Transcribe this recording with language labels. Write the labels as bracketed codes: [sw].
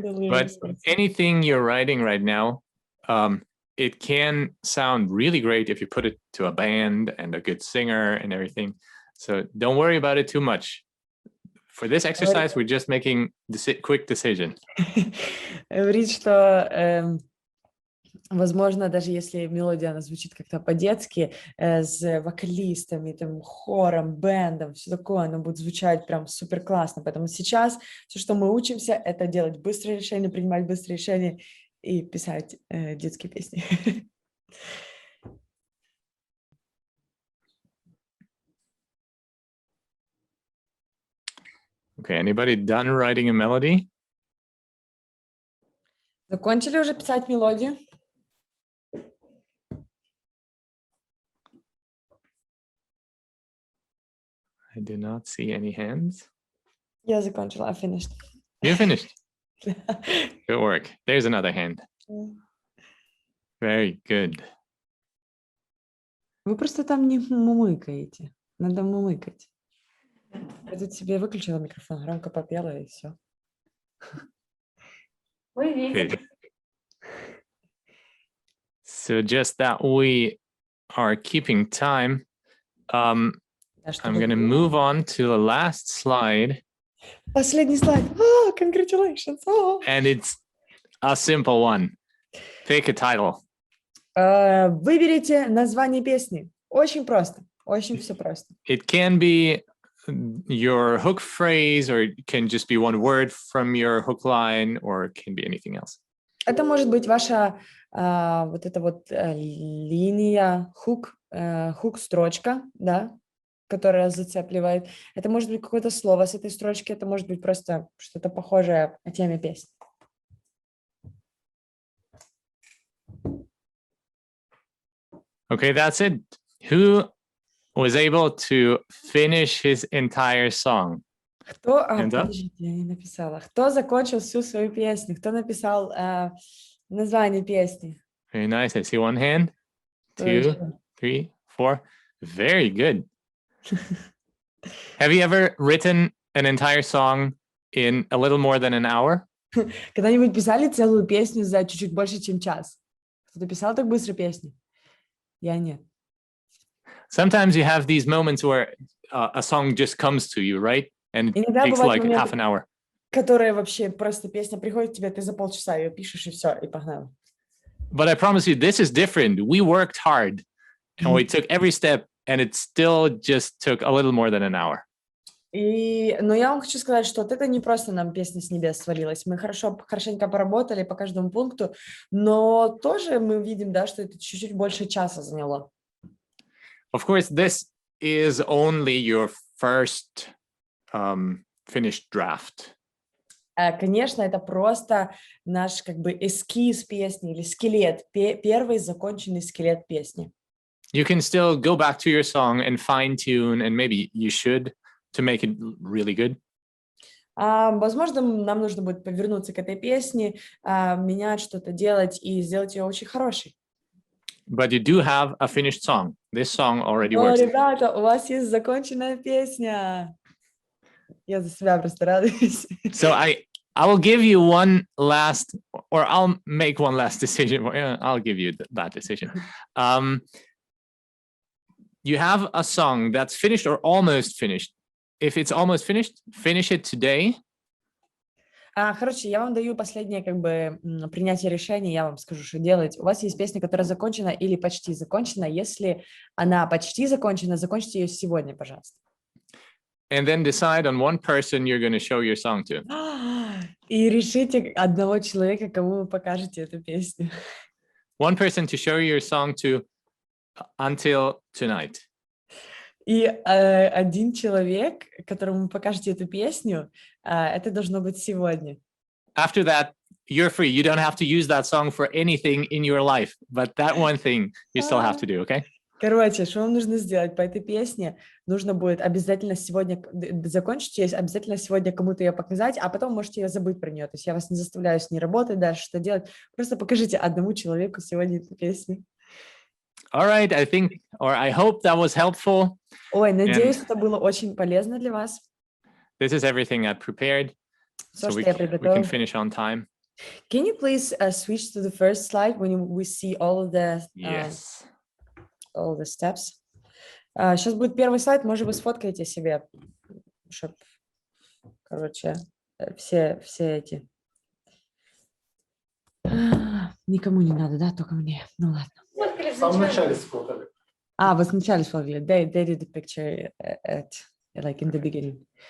[en] But anything you're writing right now, it can sound really great if you put it to a band and a good singer and everything. So don't worry about it too much. For this exercise, we're just making quick decision. [ru] Говорит, что, возможно, даже если мелодия, она звучит как-то по-детски, с вокалистами, там, хором, бэндом, все такое, оно будет звучать прям супер классно. Поэтому сейчас все, что мы учимся, это делать быстрые решения, принимать быстрые решения и писать детские песни. [en] Okay, anybody done writing a melody? [ru] Закончили уже писать мелодию? [en] I do not see any hands. [ru] Я закончила, [en] I finished. You finished. Good work. There's another hand. Very good. [ru] Вы просто там не мумыкаете. Надо мумыкать. Я тут себе выключила микрофон, громко попела и все. Вы видите. [en] Good. So just that we are keeping time, I'm going to move on to the last slide. [ru] Последний слайд. [en] Oh, congratulations. Oh. And it's a simple one. Pick a title. [ru] Выберите название песни. Очень просто. Очень все просто. [en] It can be your hook phrase, or it can just be one word from your hook line, or it can be anything else. [ru] Это может быть ваша вот эта вот линия, хук, строчка, да, которая зацепливает. Это может быть какое-то слово с этой строчки, это может быть просто что-то похожее о теме песни. [en] Okay, that's it. Who was able to finish his entire song? [ru] Кто, подождите, я не написала. Кто закончил всю свою песню? Кто написал название песни? [en] Very nice. I see one hand, 2, 3, 4. Very good. Have you ever written an entire song in a little more than an hour? [ru] Когда-нибудь писали целую песню за чуть-чуть больше, чем час? Кто-то писал так быстро песни? Я нет. [en] Sometimes you have these moments where a song just comes to you, right? And it takes like half an hour. [ru] Которые вообще просто песня приходит к тебе, ты за полчаса ее пишешь и все, и погнал. [en] But I promise you, this is different. We worked hard and we took every step, and it still just took a little more than an hour. [ru] Но я вам хочу сказать, что вот это не просто нам песня с небес свалилась. Мы хорошенько поработали по каждому пункту, но тоже мы видим, да, что это чуть-чуть больше часа заняло. [en] Of course, this is only your first finished draft. [ru] Конечно, это просто наш как бы эскиз песни или скелет, первый законченный скелет песни. [en] You can still go back to your song and fine tune, and maybe you should, to make it really good. [ru] Возможно, нам нужно будет повернуться к этой песне, менять что-то, делать и сделать ее очень хорошей. [en] But you do have a finished song. This song already [ru] Но, [en] works. [ru] ребята, у вас есть законченная песня. Я за себя просто радуюсь. [en] So I will give you one last, or I'll make one last decision. I'll give you that decision. You have a song that's finished or almost finished. If it's almost finished, finish it today. [ru] Короче, я вам даю последнее как бы принятие решения, я вам скажу, что делать. У вас есть песня, которая закончена или почти закончена. Если она почти закончена, закончите ее сегодня, пожалуйста. [en] And then decide on one person you're going to show your song to. [ru] И решите одного человека, кому вы покажете эту песню. [en] One person to show your song to until tonight. [ru] И один человек, которому вы покажете эту песню, это должно быть сегодня. [en] After that, you're free. You don't have to use that song for anything in your life, but that one thing you still have to do, okay? [ru] Короче, что вам нужно сделать по этой песне? Нужно будет обязательно сегодня закончить ее, обязательно сегодня кому-то ее показать, а потом можете ее забыть про нее. То есть я вас не заставляю с ней работать, дальше что делать. Просто покажите одному человеку сегодня эту песню. [en] All right, I think, or I hope that was helpful. [ru] Ой, надеюсь, это было очень полезно для вас. [en] This is everything I prepared, [ru] Все, [en] so [ru] что [en] we [ru] я [en] can [ru] приготовила. [en] finish on time. Can you please switch to the first slide when we see all of Yes. all the steps? [ru] Сейчас будет первый слайд, может, вы сфоткаете себе, чтобы, короче, все эти. Никому не надо, да, только мне. Ну ладно. В самом начале сфотали. Вы сначала сфоткали. [en] They did the picture like in the beginning.